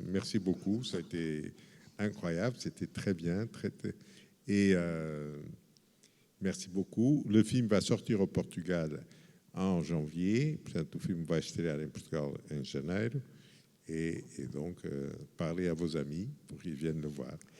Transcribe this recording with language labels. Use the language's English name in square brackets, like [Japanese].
[French] Merci beaucoup, ça a été incroyable, c'était très bien. Et merci beaucoup. Le film va sortir au Portugal en janvier, [Portuguese] portanto o filme vai estrear em Portugal em janeiro. [French] Et donc, parlez à vos amis pour qu'ils viennent le voir.